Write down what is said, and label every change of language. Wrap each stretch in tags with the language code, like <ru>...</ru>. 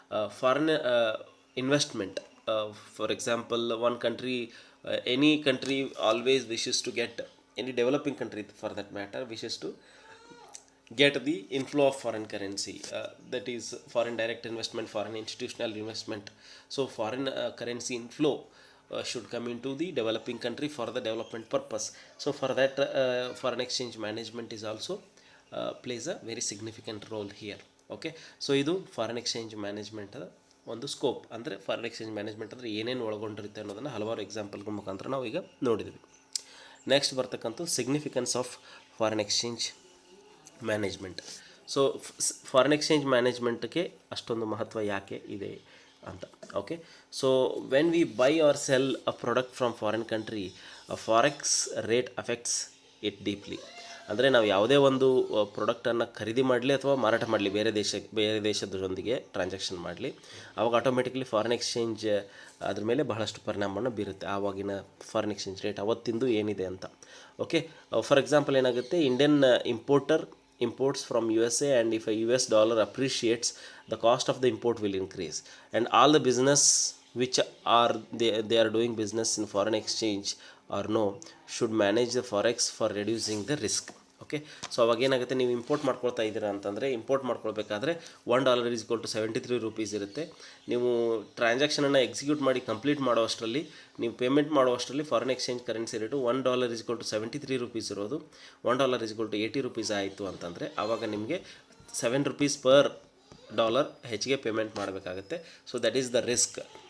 <en>Foreign investment, for example one country, any country always wishes to get, any developing country for that matter, wishes to get the inflow of foreign currency, that is foreign direct investment, foreign institutional investment. So foreign currency inflow should come into the developing country for the development purpose. So for that foreign exchange management is also plays a very significant role here.</en> <kn>Okay, so ಇದು foreign exchange management ಒಂದು scope. ಅಂದರೆ foreign exchange management ಅಂದರೆ ಏನೇನು ಒಳಗೊಂಡಿರುತ್ತೆ ಅನ್ನೋದನ್ನು ಹಲವಾರು ಎಕ್ಸಾಂಪಲ್ಗಳ ಮುಖಾಂತರ ನಾವು ಈಗ ನೋಡಿದ್ವಿ.</kn> <en>Next ಬರ್ತಕ್ಕಂಥ significance of foreign exchange management.</en> <kn>So foreign exchange ಮ್ಯಾನೇಜ್ಮೆಂಟ್ಗೆ ಅಷ್ಟೊಂದು ಮಹತ್ವ ಯಾಕೆ ಇದೆ ಅಂತ.</kn> <en>Okay, so when we buy or sell a product from foreign country, forex rate affects it deeply.</en> <kn>ಅಂದರೆ ನಾವು ಯಾವುದೇ ಒಂದು ಪ್ರಾಡಕ್ಟನ್ನು ಖರೀದಿ ಮಾಡಲಿ ಅಥವಾ ಮಾರಾಟ ಮಾಡಲಿ, ಬೇರೆ ದೇಶದೊಂದಿಗೆ ಟ್ರಾನ್ಸಾಕ್ಷನ್ ಮಾಡಲಿ, ಆವಾಗ ಆಟೋಮೆಟಿಕ್ಲಿ ಫಾರಿನ್ ಎಕ್ಸ್ಚೇಂಜ್ ಅದ್ರ ಮೇಲೆ ಬಹಳಷ್ಟು ಪರಿಣಾಮವನ್ನು ಬೀರುತ್ತೆ, ಆವಾಗಿನ ಫಾರಿನ್ ಎಕ್ಸ್ಚೇಂಜ್ ರೇಟ್ ಅವತ್ತಿಂದು ಏನಿದೆ ಅಂತ.</kn> <en>okay, for example</en> <kn>ಏನಾಗುತ್ತೆ,</kn> <en>Indian importer imports from USA, and if a US dollar appreciates, the cost of the import will increase, and all the business which are they are doing business in foreign exchange or no should manage the forex for reducing the risk.</en> <kn>Okay, so ಅವಾಗ ಏನಾಗುತ್ತೆ, ನೀವು import ಮಾಡ್ಕೊಳ್ತಾ ಇದ್ದೀರಾ ಅಂತಂದರೆ, import ಮಾಡ್ಕೊಳ್ಬೇಕಾದ್ರೆ</kn> <en>$1 is equal to 73 rupees</en> <kn>ಇರುತ್ತೆ. ನೀವು ಟ್ರಾನ್ಸಾಕ್ಷನನ್ನು execute ಮಾಡಿ ಕಂಪ್ಲೀಟ್ ಮಾಡೋಷ್ಟರಲ್ಲಿ, ನೀವು payment ಮಾಡೋಷ್ಟರಲ್ಲಿ foreign exchange currency rate $1 is equal to 73 rupees ಇರೋದು $1 ಈಸ್ ಈಕ್ವಲ್ ಟು 80 ರೂಪೀಸ್ ಆಯಿತು ಅಂತಂದರೆ, ಆವಾಗ ನಿಮಗೆ $7 ಪರ್ ಡಾಲರ್ ಹೆಚ್ಚಿಗೆ ಪೇಮೆಂಟ್ ಮಾಡಬೇಕಾಗುತ್ತೆ.</kn> <en>So that is the risk.</en>